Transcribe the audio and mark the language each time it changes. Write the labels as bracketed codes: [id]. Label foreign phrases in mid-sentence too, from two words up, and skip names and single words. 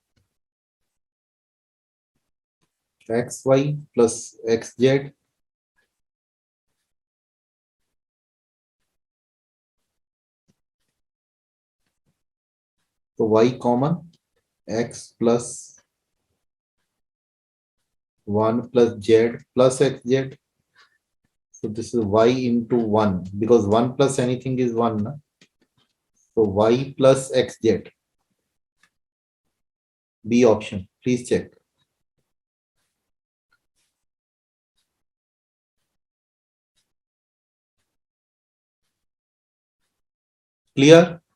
[en] x y plus x z तो y कॉमन, x प्लस 1 plus z plus xz. So this is y into 1 because 1 plus anything is 1. Na? So y plus xz. B option. Please check. Clear?